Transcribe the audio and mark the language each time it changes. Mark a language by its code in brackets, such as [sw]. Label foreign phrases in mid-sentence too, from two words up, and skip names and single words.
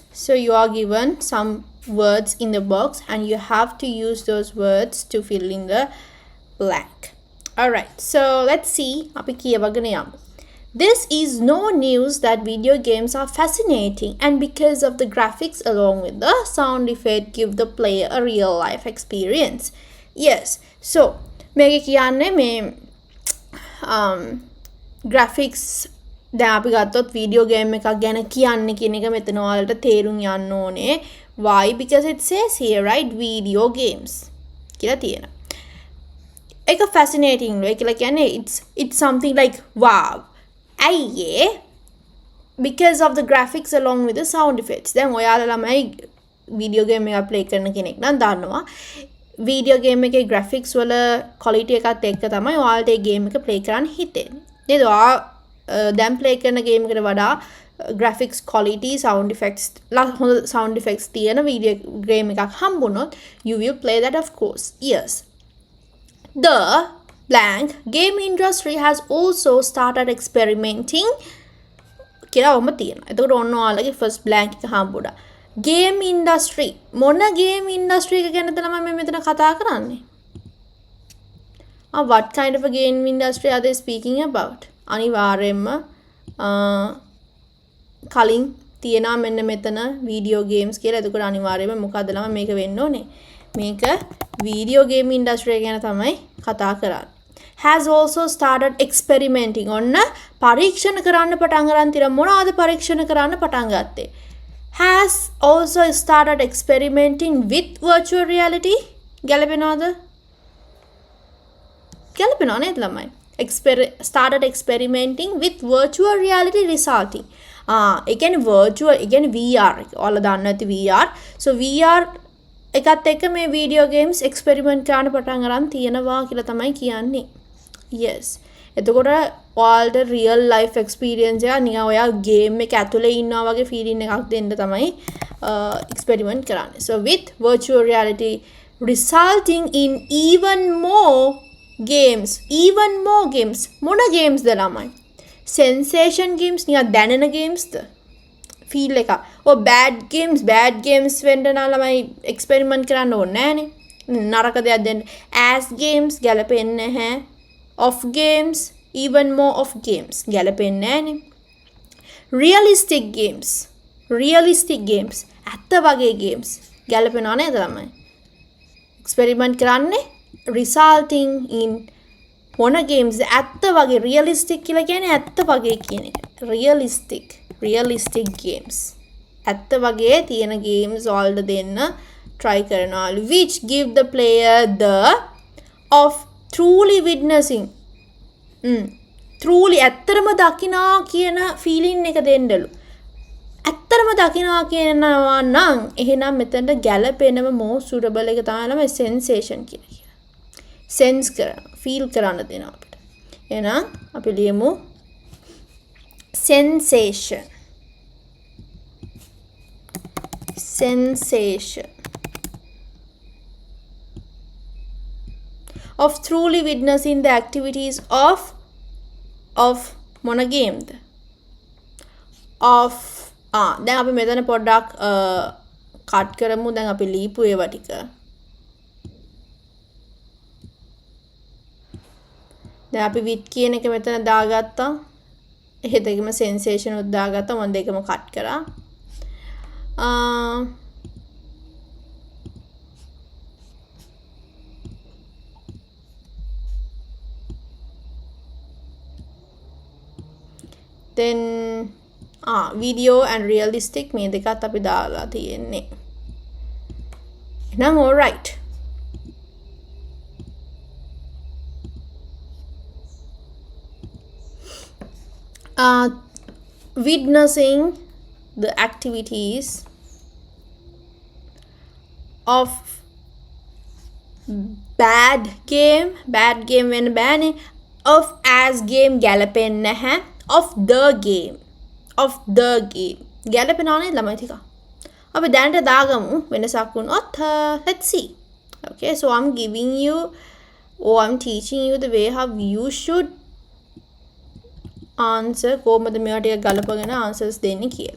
[en] So you are given some words in the box and you have to use those words to fill in the blank. Alright, so let's see. This is no news that video games are fascinating, and because of the graphics along with the sound effect give the player a real life experience. Yes, so [si] මේක කියන්නේ මේ graphics දැන් අපි ගත්තොත් [en] video game [si] එකක් ගැන කියන්නේ කියන එක මෙතන ඔයාලට තේරුම් යන්න ඕනේ. [en] Why? Because it says here, right, video games [si] කියලා තියෙනවා. ඒක fascinating නේ කියලා කියන්නේ [en] it's something like wow. ඇයි because of the graphics along with the sound effects. [si] දැන් ඔයාලා ළමයි [en] video game [si] එකක් ප්ලේ කරන කෙනෙක් නම් දන්නවා [en] video game [si] එකේ graphics වල quality එකත් එක්ක තමයි ඔයාලට ඒ ගේම් එක ප්ලේ කරන්න හිතෙන්නේ. නේද? ඔයා දැන් ප්ලේ කරන ගේම් එකට වඩා [en] graphics quality sound effects [si] හොඳ [en] sound effects [si] තියෙන [en] video game [si] එකක් හම්බුනොත් [en] you will play that of course. Yes. The blank game industry has also started experimenting [si] කියලා ඔබ තියෙනවා. එතකොට ඔන්න ඔයාලගේ [en] first blank [si] එක හම්බුණා. [en] Game industry. [si] මොන [en] game industry [si] එක ගැනද ළමයි මෙතන කතා කරන්නේ? [en] What kind of a game industry are they speaking about? [si] අනිවාර්යයෙන්ම කලින් තියෙනවා මෙන්න මෙතන [en] video games [si] කියලා. එතකොට අනිවාර්යයෙන්ම මොකද්ද ළමයි මේක වෙන්න ඕනේ? මේක [en] video game industry [si] එක ගැන තමයි කතා කරන්නේ. [en] Has also started experimenting. [si] ඔන්න පරීක්ෂණ කරන්න පටන් ගන්න තියෙනවා. මොනවාද පරීක්ෂණ කරන්න පටන් ගත්තේ? [en] Has also started experimenting with virtual reality. [si] ගැලපෙනවද? ගැලපෙනව නේද ළමයි? [en] Started experimenting with virtual reality resulting. [si] ඒ කියන්නේ virtual, ඒ කියන්නේ VR එක. ඔයාලා දන්නවා ඇති VR. So VR එකත් එක්ක මේ [en] video games experiment [si] කරන්න පටන් ගන්න තියෙනවා කියලා තමයි කියන්නේ. Yes. එතකොට ඔයාලට [en] real life experience [si] එක නිකන් ඔයා game එක ඇතුලේ ඉන්නවා වගේ feeling එකක් දෙන්න තමයි experiment කරන්නේ. [en] So with virtual reality resulting in even more games. [si] මොන games ද ළමයි? [en] Sensation games [si] නිකන් දැනෙන games ද? feel එක. [en] bad games [si] වෙන්න නම් ළමයි experiment කරන්න ඕනේ නෑනේ. නරක දෙයක් දෙන්න. [en] as games [si] ගැලපෙන්නේ නැහැ. [en] of games, even more of games [si] ගැලපෙන්නේ නැහනේ. [en] realistic games [si] ඇත්ත වගේ games ගැලපෙනව නේද ළමයි? experiment කරන්නේ [en] resulting in [si] මොන games ඇත්ත වගේ realistic කියලා කියන්නේ ඇත්ත වගේ කියන එක. [en] realistic games [si] ඇත්ත වගේ තියෙන games වලට දෙන්න try කරනවලු [en] which give the player the of truly witnessing truly [si] ඇත්තරම දකිනා කියන feeling එක දෙන්නලු. ඇත්තරම දකිනා කියනවා නම් එහෙනම් මෙතනට ගැලපෙනම [en] most suitable [si] එක තමයි sensation කියලා. sense කරන feel කරන්න දෙනවා අපිට. එහෙනම් අපි ලියමු [en] sensation of truly witnessing the activities of [si] මොන ගේම්ද? of දැන් අපි මෙතන පොඩ්ඩක් කට් කරමු. දැන් අපි ලියපු ඒවා ටික දැන් අපි with කියන එක මෙතන දාගත්තා. එහෙත් එකම sensation උත් දාගත්තා. මම දෙකම කට් කරා. [en] then video and realistic [si] මේ දෙකත් අපි දාලා තියෙන්නේ. [en] එහෙනම් all right. Witnessing the activities of bad game [si] වෙන්න බෑනේ. [en] of as game [si] ගැලපෙන්නේ නැහැ. [en] of the game [si] ගැලපෙනවා නේද ළමයි ටික. අපි දැනට දාගමු වෙනසක් වුණොත්. [en] let's see. okay, so I'm giving you or I'm teaching you the way how you should answer [si] කොහොමද මේවා ටික ගලපගෙන [en] answers [si] දෙන්නේ කියලා.